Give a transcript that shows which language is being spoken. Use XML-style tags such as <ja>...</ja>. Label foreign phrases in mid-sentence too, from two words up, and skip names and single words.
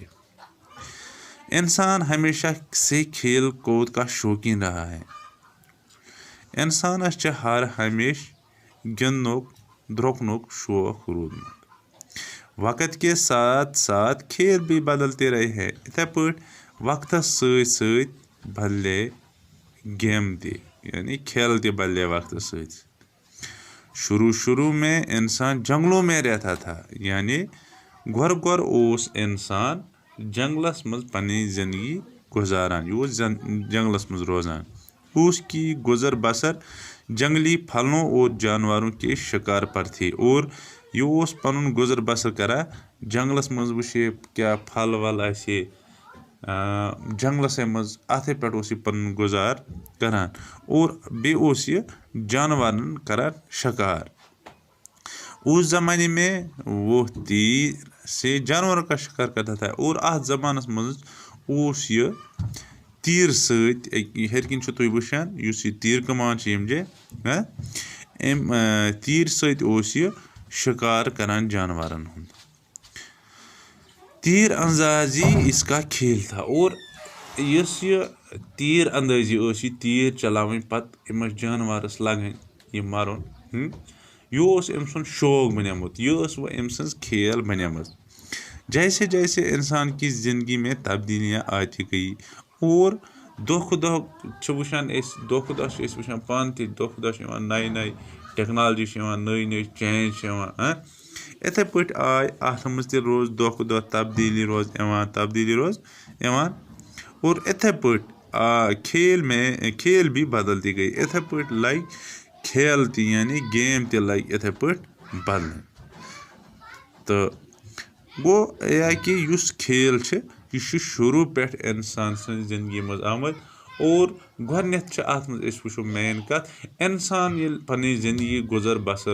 <ur>انسان ہمیشہ سے کھیل کود کا شوقین رہا ہے۔</ur> <ks>انسانس ہر ہمیشہ گندنک درکنک شوق روزمت۔</ks> <ur>وقت کے ساتھ ساتھ کھیل بھی بدلتے رہے ہیں۔</ur> <ks>اتھے پٲٹھۍ وقتس سۭتۍ سۭتۍ بدلے گیم تہِ یعنی کھیل تہِ بدلے وقتس سۭتۍ۔</ks> <ur>شروع میں انسان جنگلوں میں رہتا تھا،</ur> <ks>یعنی گۄڈٕ اوس انسان جنگلس منٛز پنٕنۍ زندگی گزاران، یہِ اوس جنگلس منٛز روزان۔</ks> <ur>اس کی گزر بسر جنگلی پھلوں اور جانوروں کے شکار پر تھی،</ur> <ks>اور یہ اوس پنن گزر بسر کران جنگلس منٛز وٕچھِ کیٛاہ پھل ول آسہِ جنگلسے منٛز، اتھے پٮ۪ٹھ اوس یہِ پنُن گُزار کران، اور بیٚیہِ اوس یہِ جانورن کران شکار۔</ks> <ur>اس زمانے میں وہ تیر سے جانوروں کا شکار کرتا تھا،</ur> <ks>اور اتھ زمانس منٛز اوس یہِ تیٖر سۭتۍ ہیٚرِ کِنۍ چھُو تُہۍ وٕچھان یُس یہِ تیٖر کمان چھِ یِم جے امہِ تیٖر سۭتۍ اوس یہِ شکار کران جانورن ہُنٛد۔</ks> <ur>تیر اندازی اس کا کھیل تھا،</ur> <ks>اور یُس یہِ تیٖر اندٲزی ٲس، یہِ تیٖر چلاوٕنۍ پتہٕ أمِس جانورس لگٕنۍ یہِ مرُن، یہِ اوس أمۍ سُنٛد شوق بنیومُت، یہِ ٲس وۄنۍ أمۍ سٕنٛز کھیل بنیمٕژ۔</ks> <ur>جیسے جیسے انسان کی زندگی میں تبدیلیاں آتی گئی،</ur> <ks>اور دۄہ کھۄتہٕ دۄہ چھِ وٕچھان أسۍ، دۄہ کھۄتہٕ دۄہ چھِ أسۍ وٕچھان پانہٕ تہِ، دۄہ کھۄتہٕ دۄہ چھِ یِوان نَیہِ ٹیکنالجی چھِ یِوان، نٔے چینج چھِ یِوان۔ اِتھے پٲٹھۍ آے اتھ منٛز تہِ روز دۄہ کھۄتہٕ دۄہ تبدیلی روز یِوان، اور اِتھے پٲٹھۍ</ks> <ur>کھیل بھی بدلتی گئی۔</ur> <ks>اِتھے پٲٹھۍ لگہِ کھیل تہِ یعنی گیم تہِ لگہِ اِتھے پٲٹھۍ بدلٕنۍ۔ تہٕ گوٚو یا کہِ یُس کھیل چھِ یہِ چھُ شروع پٮ۪ٹھ انسان سٕنٛزِ زندگی منٛز آمُت، اور گۄڈنٮ۪تھ چھِ اتھ منٛز أسۍ وٕچھو مین کتھ، انسان ییٚلہِ پنٕنۍ زندگی گُزر بسر</ks>